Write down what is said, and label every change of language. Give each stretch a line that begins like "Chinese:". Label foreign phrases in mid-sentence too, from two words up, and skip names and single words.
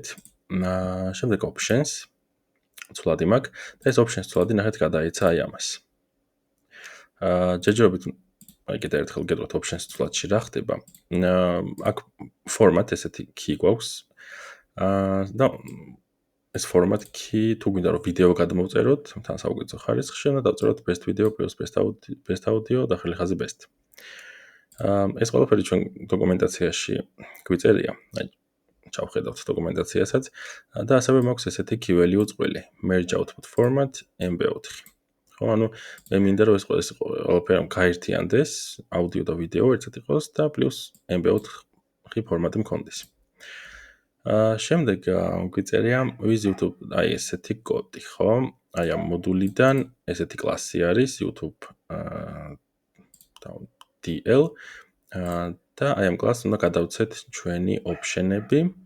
Georgian: შემდეგ options ცვლადი მაქვს და ეს options ცვლადი ნახეთ გადაეცა აი ამას. ჯერჯერობით აი კიდევ ერთხელ გეტყვით options წვლადში რა ხდება. აქ format ესეთი key გვაქვს. და ეს
English: format key
Georgian: თუ გვინდა რომ ვიდეო გადმოვწეროთ, თან საუკეთესო ხარისხში, უნდა დავწეროთ
English: best video plus best audio
Georgian: და ახალი ხაზი best. ეს ყველაფერი ჩვენ დოკუმენტაციაში გვიწერია. აი ჩავხედავთ დოკუმენტაციასაც და ასევე მაქვს ესეთი
English: key value
Georgian: წყვილი
English: merge output format mb4.
Georgian: ხო, ანუ მე მინდა რომ ეს ყველაფერი გაერთიანდეს, აუდიო და ვიდეო ერთად იყოს და პლუს mb4 ფორმატი მქონდეს. შემდეგ გვიწერია
English: with YouTube
Georgian: აი ესეთი კოდი, ხო? აი ამ მოდულიდან ესეთი კლასი არის YouTube DL და აი ამ კლასს უნდა გადავცეთ ჩვენი option-ები.